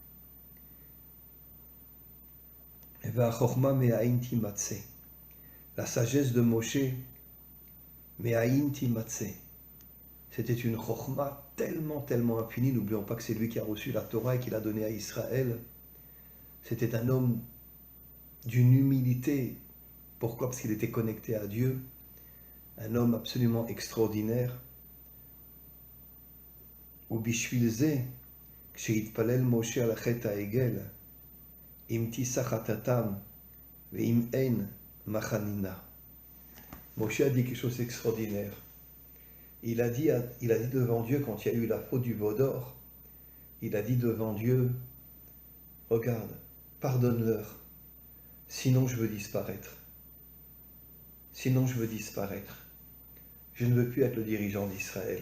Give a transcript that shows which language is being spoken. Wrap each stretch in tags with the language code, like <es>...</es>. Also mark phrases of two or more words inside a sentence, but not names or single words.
<fr>La sagesse de Moshe,</fr> <he>מאין תמצא,</he> <fr>c'était une chokhma tellement infinie. N'oublions pas que c'est lui qui a reçu la Torah et qui l'a donnée à Israël. C'était un homme d'une humilité. Pourquoi? Parce qu'il était connecté à Dieu. Un homme absolument extraordinaire.</fr> <he>ובשביל זה, כשהתפלל משה על החטא העגל, אם תישא חטאתם ואם אין מחנינה.</he> <fr>Moshe a dit quelque chose d'extraordinaire. Il a dit devant Dieu, quand il y a eu la faute du veau d'or, il a dit devant Dieu, regarde, pardonne-leur, sinon je veux disparaître. Sinon je veux disparaître. Je ne veux plus être le dirigeant d'Israël.</fr>